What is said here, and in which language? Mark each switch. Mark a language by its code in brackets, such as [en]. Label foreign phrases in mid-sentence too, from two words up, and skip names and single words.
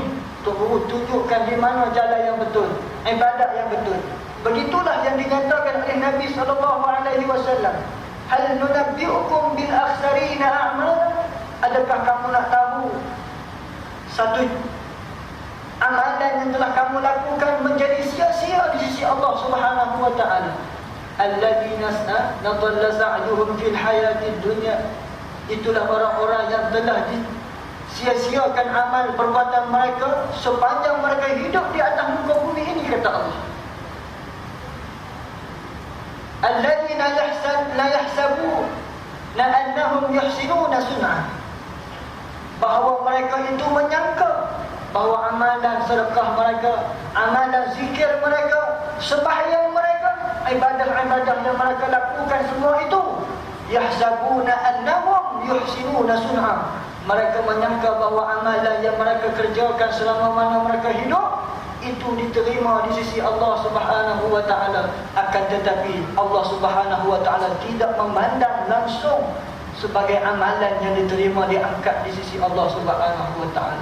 [ms] Tok guru tunjukkan di mana jalan yang betul, ibadat yang betul. Begitulah yang dinyatakan oleh Nabi SAW. [ar] هل ننبئكم بالأخسرين أعمال? [ms] Adakah kamu nak tahu satu amalan yang telah kamu lakukan menjadi sia-sia di sisi Allah [ar] سبحانه وتعالى? الذين ضل سعيهم في الحياة الدنيا. [ms] Itulah orang-orang yang telah sia-siakan amal perbuatan mereka sepanjang mereka hidup di atas muka bumi ini, kata Allah. [ar] الذين لا يحسبون أنهم يحسنون صنعا. [ms] Bahawa mereka itu menyangka bahawa amalan sedekah mereka, amalan zikir mereka, sembahyang mereka, ibadah-ibadah yang mereka lakukan semua itu, [ar] يحسبون أنهم يحسنون صنعا. [ms] Mereka menyangka bahawa amalan yang mereka kerjakan selama mana mereka hidup itu diterima di sisi Allah [ar] سبحانه وتعالى. [ms] Akan tetapi Allah [ar] سبحانه وتعالى [ms] tidak memandang langsung sebagai amalan yang diterima, diangkat di sisi Allah [ar] سبحانه وتعالى.